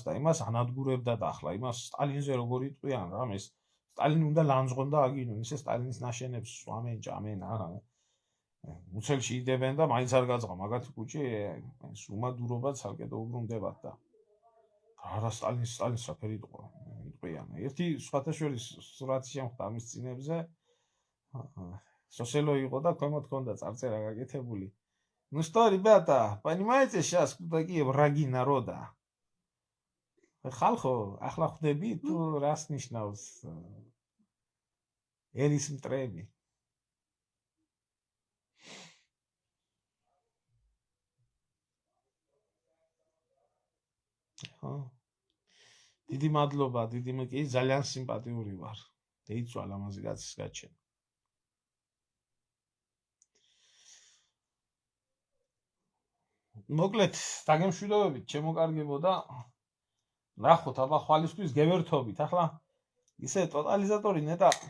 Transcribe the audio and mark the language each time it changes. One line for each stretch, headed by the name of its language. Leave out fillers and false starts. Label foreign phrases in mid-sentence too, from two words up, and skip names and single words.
Georgian: და იმას ანადგურებდა და ახლა იმას სტალინზე როგორ იტყვიან რა ეს სტალინი უნდა ლანძღონ და აგინონ ისე სტალინის ნაშენებს სვამენ ჭამენ არა მუცელში იდებენ და მაინც არ გაძღა მაგათი კუჭი სუმადურობა ცალკე დაუბრუნდებათ და არა სტალინის რაფერი იტყვიან ერთი სხვათაშორის სურათი შემხვდა ამის წინებზე სოსელო იყო და ქვემოთ ჰქონდა წარწერა გაკეთებული
Russian: ну что ребята понимаете сейчас кто такие враги народа
Georgian: ხალხო ახლა ხვდები თუ რას ნიშნავს ერის მტრები ხო დიდი მადლობა დიდი კი ძალიან სიმპათიური ვარ დაიცვალა ამაზე კაცის გაჩენა მოკლედ დაგემშვიდობებით ჩემო კარგებო და ნახოთ აბა ხვალისთვის გევერთობით ახლა ისე ტოტალიზატორი ნეტა